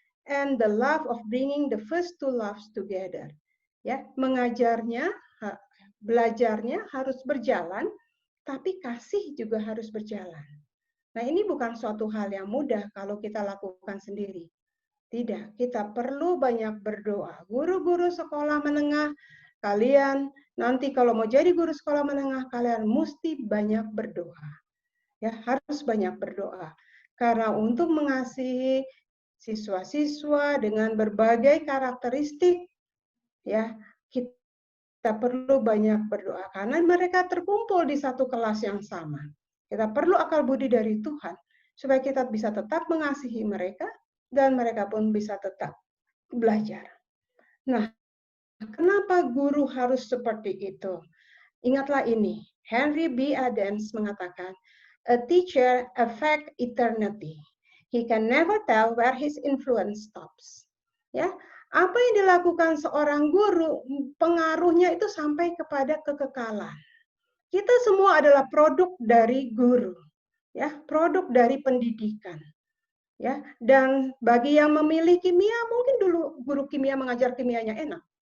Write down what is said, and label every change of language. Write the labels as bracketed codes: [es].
[en] And the love of bringing the first two loves together. [id] Ya, mengajarnya, belajarnya harus berjalan, tapi kasih juga harus berjalan. Nah, ini bukan suatu hal yang mudah kalau kita lakukan sendiri. Tidak, kita perlu banyak berdoa. Guru-guru sekolah menengah, kalian nanti kalau mau jadi guru sekolah menengah, kalian mesti banyak berdoa. Ya, harus banyak berdoa. Karena untuk mengasihi siswa-siswa dengan berbagai karakteristik, ya, kita perlu banyak berdoa. Karena mereka terkumpul di satu kelas yang sama. Kita perlu akal budi dari Tuhan, supaya kita bisa tetap mengasihi mereka, dan mereka pun bisa tetap belajar. Nah, kenapa guru harus seperti itu? Ingatlah ini, Henry B. [en] Adams mengatakan, a teacher affects eternity. He can never tell where his influence stops. [id] Ya, apa yang dilakukan seorang guru, pengaruhnya itu sampai kepada kekekalan. Kita semua adalah produk dari guru, ya, produk dari pendidikan. Ya, dan bagi yang memilih kimia, mungkin dulu guru kimia mengajar kimianya enak.